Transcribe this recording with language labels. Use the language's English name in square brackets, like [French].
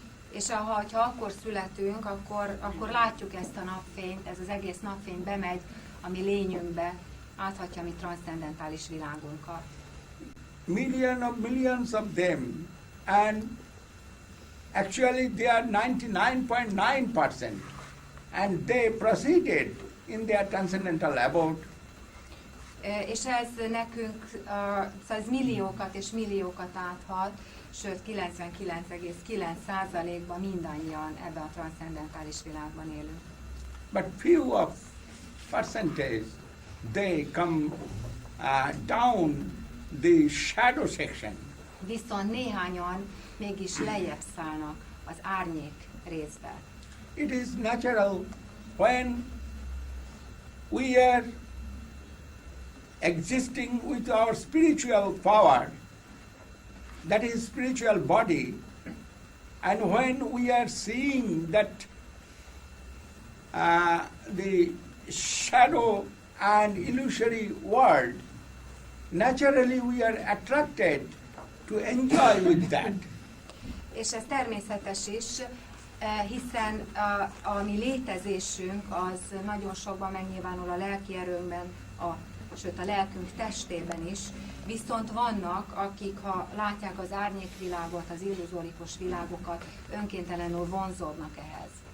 [Hungarian] És ha akkor születünk, akkor látjuk ezt a napfényt, ez az egész napfény bemegy a mi lényünkbe, áthatja a mi transzcendentális világunkat. [English] Millions of them, and actually they are 99.9%, and they proceeded in their transcendental abode. [Hungarian] És ez nekünk, ez milliókat és milliókat áthat, sőt 99,9%-ban mindannyian ebben a transzcendentális világban élünk. [English] But few of percentage, they come down the shadow section. [Hungarian] Viszont néhányan mégis lejjebb szállnak az árnyék részbe. [English] It is natural when we are existing with our spiritual power, that is spiritual body, and when we are seeing that the shadow and illusory world, naturally we are attracted to enjoy with that. [Hungarian] És ez természetes is, hiszen a mi létezésünk az nagyon sokban megnyilvánul a lelki erőnkben, sőt a lelkünk testében is, viszont vannak, akik ha látják az árnyékvilágot, az illuzórikus világokat, önkéntelenül vonzódnak ehhez.